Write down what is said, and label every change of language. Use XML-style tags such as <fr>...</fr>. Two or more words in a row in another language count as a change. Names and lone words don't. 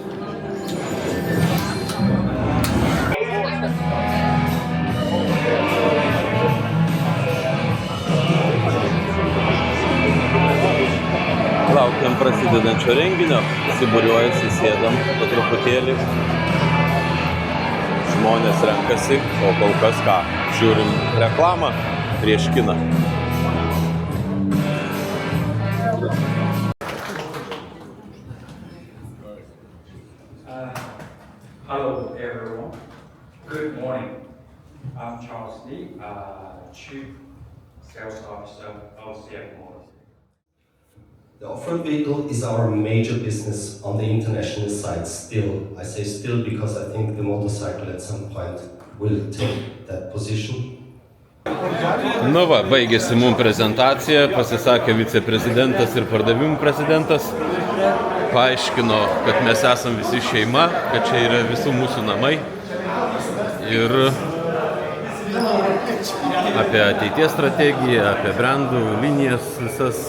<lt>Laukiam prasidedančio renginio, susibūriuojasi, sėdam po truputėlį. Žmonės renkasi, o kol kas ką? Žiūrim reklamą prieš kiną.</lt> <en>Hello everyone. Good morning. I'm Charles Lee, Chief Sales Officer of CF Motors. The off-road vehicle is our major business on the international side still. I say still because I think the motorcycle at some point will take that position.</en> <lt>Nu va, baigėsi mums prezentacija, pasisakė viceprezidentas ir pardavimų prezidentas. Paaiškino, kad mes esam visi šeima, kad čia yra visų mūsų namai. Ir apie ateities strategiją, apie brandų linijas visas.</lt>